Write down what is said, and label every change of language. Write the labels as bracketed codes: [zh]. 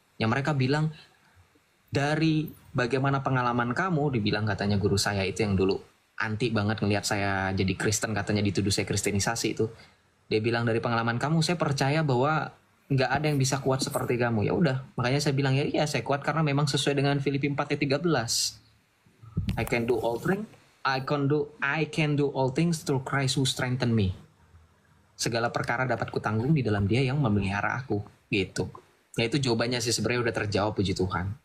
[id] Yang mereka bilang dari bagaimana pengalaman kamu, dibilang katanya guru saya itu yang dulu anti banget ngelihat saya jadi Kristen, katanya dituduh saya kristenisasi itu. Dia bilang dari pengalaman kamu saya percaya bahwa nggak ada yang bisa kuat seperti kamu. Ya udah, makanya saya bilang ya iya saya kuat karena memang sesuai dengan Filipi 4:13. [en] I can do all things. I can do all things through Christ who strengthen me. [id] Segala perkara dapat kutanggung di dalam Dia yang memelihara aku. Gitu. Ya itu jawabannya sih sebenarnya udah terjawab, puji Tuhan.